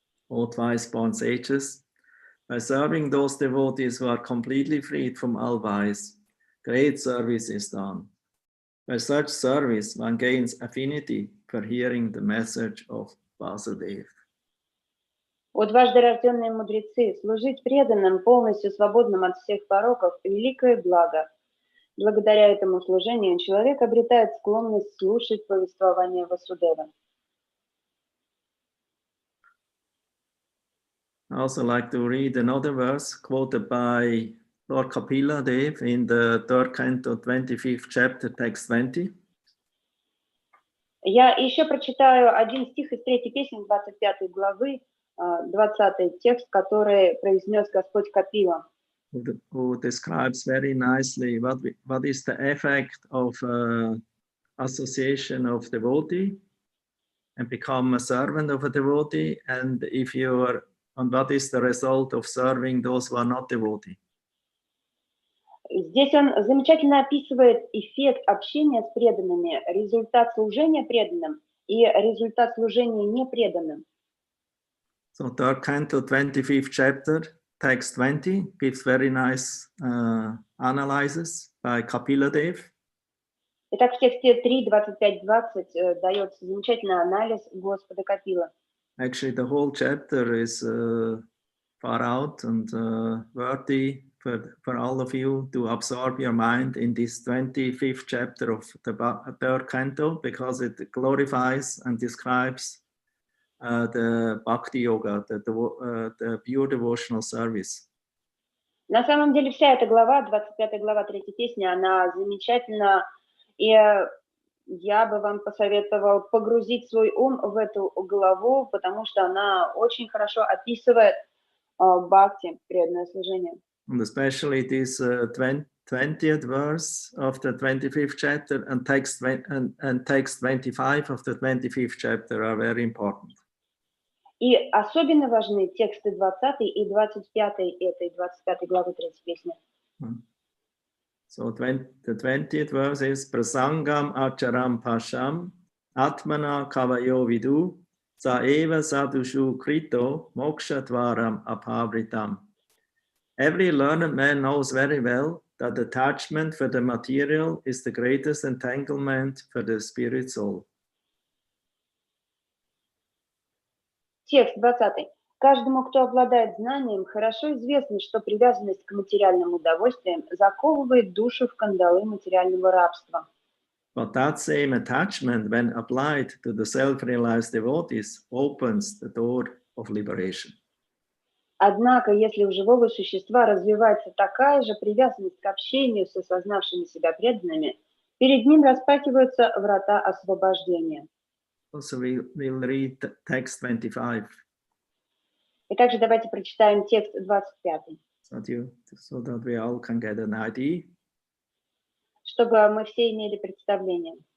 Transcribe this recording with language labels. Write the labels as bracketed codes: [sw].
[en] O twice-born sages, by serving those devotees who are completely freed from all vice, great service is done. By such service, one gains affinity for hearing the message of Vasudeva. [ru] О дважды рожденные мудрецы, служить преданным, полностью свободным от всех пороков – великое благо. Благодаря этому служению человек обретает склонность слушать повествование Васудевы. [en] I also like to read another verse quoted by Lord Kapila Dev in the 3rd canto, 25th chapter, text 20. [ru] Я еще прочитаю один стих из 3-й песни 25 главы, 20 текст, который произнес Господь Капила. [en] Who describes very nicely what is the effect of association of devotee and become a servant of a devotee, and what is the result of serving those who are not devotee. [ru] Здесь он замечательно описывает эффект общения с преданными, результат служения преданным и результат служения непреданным. [en] So 3rd canto, 25th chapter, text 20 gives very nice analysis by Kapila Dev. [ru] Итак, в тексте 3, 25-20 дается замечательный анализ Господа Капила. [en] Actually, the whole chapter is far out and worthy for all of you to absorb your mind in this 25th chapter of the 3rd canto, because it glorifies and describes the Bhakti Yoga, the pure devotional service. [ru] На самом деле вся эта глава, 25 глава 3 песни, она замечательна, и я бы вам посоветовал погрузить свой ум в эту главу, потому что она очень хорошо описывает бхакти, преданное служение. [en] And especially this 20th verse of the 25th chapter and text 25 of the 25th chapter are very important. [ru] И особенно важны тексты 20 и 25 этой 25 главы 3 песни. [en] So the 20th verse is [sa] Prasangam acharam pasham atmana kavayo vidu sa eva sadhushu krito mokshatvaram apavritam. [en] Every learned man knows very well that attachment for the material is the greatest entanglement for the spirit soul. [ru] Текст 20. Каждому, кто обладает знанием, хорошо известно, что привязанность к материальным удовольствиям заковывает душу в кандалы материального рабства. [en] But that same attachment, when applied to the self-realized devotees, opens the door of liberation. [ru] Однако, если у живого существа развивается такая же привязанность к общению с осознавшими себя преданными, перед ним распахиваются врата освобождения. [en] Also we'll read text 25. [ru] И также давайте прочитаем текст 25, [en] So that we all can get an idea. [ru] чтобы мы все имели представление.